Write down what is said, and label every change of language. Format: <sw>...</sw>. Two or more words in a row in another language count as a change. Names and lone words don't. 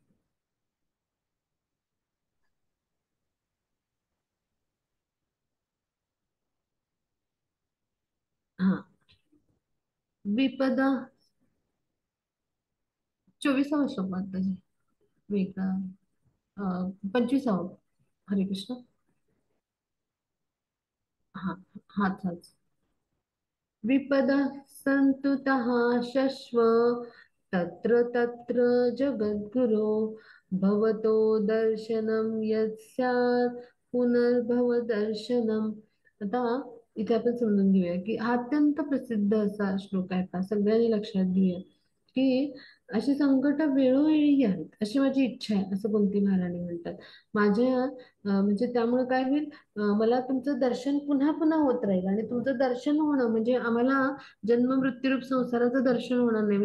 <mr>हा, विपदा 24वा श्लोक वाटतं, वेगळा 25वा. हरे कृष्ण. हा, हाच हाच.</mr> <sa>विपदः सन्तु तः शश्व तत्र तत्र जगद्गुरो भवतो दर्शनं यत् स्यात् पुनर्भव दर्शनम.</sa> <mr>आता इथे आपण समजून घेऊया की हा अत्यंत प्रसिद्ध असा श्लोक आहे, का सगळ्यांनी लक्षात घेऊया की अशी संकट वेळोवेळी आहेत अशी माझी इच्छा आहे असं कुंती महाराणी म्हणतात. माझ्या म्हणजे त्यामुळे काय होईल, मला तुमचं दर्शन पुन्हा पुन्हा होत राहील आणि तुमचं दर्शन होणं म्हणजे आम्हाला जन्म मृत्यूरूप संसाराचं दर्शन होणार नाही.</mr>